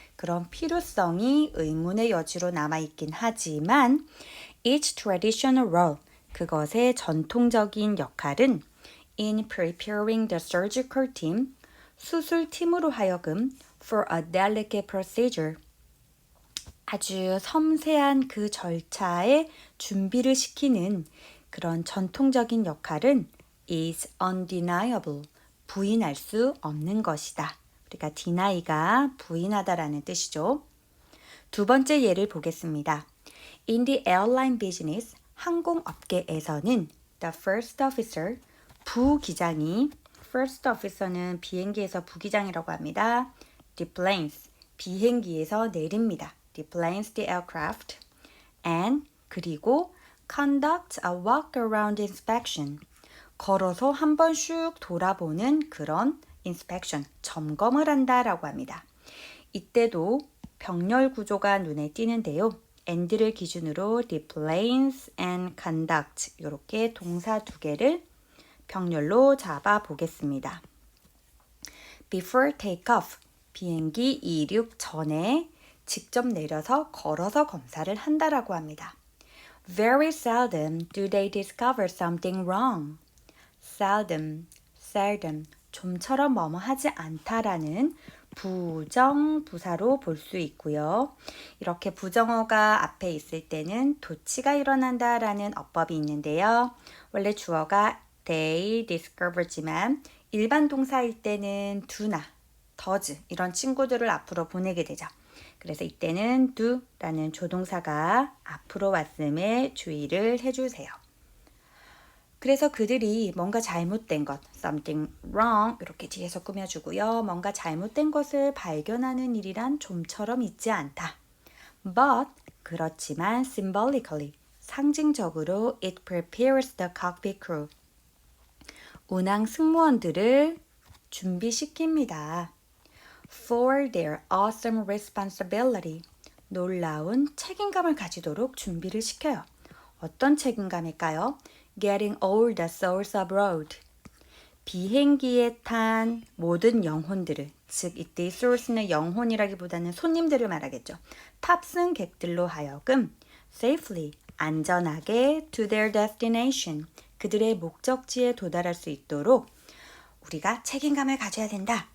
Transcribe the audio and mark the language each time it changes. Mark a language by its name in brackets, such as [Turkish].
[Korean] 그런 필요성이 의문의 여지로 남아있긴 하지만 [English] each traditional role, [Korean] 그것의 전통적인 역할은 [English] in preparing the surgical team, [Korean] 수술팀으로 하여금 [English] for a delicate procedure, [Korean] 아주 섬세한 그 절차에 준비를 시키는 그런 전통적인 역할은 [English] is undeniable, [Korean] 부인할 수 없는 것이다. 우리가 deny가 부인하다라는 뜻이죠. 두 번째 예를 보겠습니다. [English] In the airline business, [Korean] 항공업계에서는 [English] the first officer, [Korean] 부기장이, first officer는 비행기에서 부기장이라고 합니다. deplanes, 비행기에서 내립니다. [English] deplanes the aircraft and [Korean] 그리고 [English] conduct a walk-around inspection, [Korean] 걸어서 한 번 슉 돌아보는 그런 inspection, 점검을 한다라고 합니다. 이때도 병렬 구조가 눈에 띄는데요. and를 기준으로 [English] deplanes and conduct [Korean] 이렇게 동사 두 개를 병렬로 잡아 보겠습니다. [English] Before takeoff, [Korean] 비행기 이륙 전에 직접 내려서 걸어서 검사를 한다라고 합니다. [English] Very seldom do they discover something wrong. [Korean] seldom, 좀처럼 뭐뭐 하지 않다라는 부정부사로 볼 수 있고요. 이렇게 부정어가 앞에 있을 때는 도치가 일어난다라는 어법이 있는데요. 원래 주어가 they discover지만 일반 동사일 때는 do나 does 이런 친구들을 앞으로 보내게 되죠. 그래서 이때는 do라는 조동사가 앞으로 왔음에 주의를 해주세요. 그래서 그들이 뭔가 잘못된 것, [English] something wrong [Korean] 이렇게 뒤에서 꾸며주고요. 뭔가 잘못된 것을 발견하는 일이란 좀처럼 있지 않다. [English] But [Korean] 그렇지만 [English] symbolically, [Korean] 상징적으로 [English] it prepares the cockpit crew. [Korean] 운항 승무원들을 준비시킵니다. [English] For their awesome responsibility. [Korean] 놀라운 책임감을 가지도록 준비를 시켜요. 어떤 책임감일까요? [English] Getting all the souls abroad. [Korean] 비행기에 탄 모든 영혼들을, 즉 이때 souls는 영혼이라기보다는 손님들을 말하겠죠. 탑승객들로 하여금 safely, 안전하게 [English] to their destination, [Korean] 그들의 목적지에 도달할 수 있도록 우리가 책임감을 가져야 된다.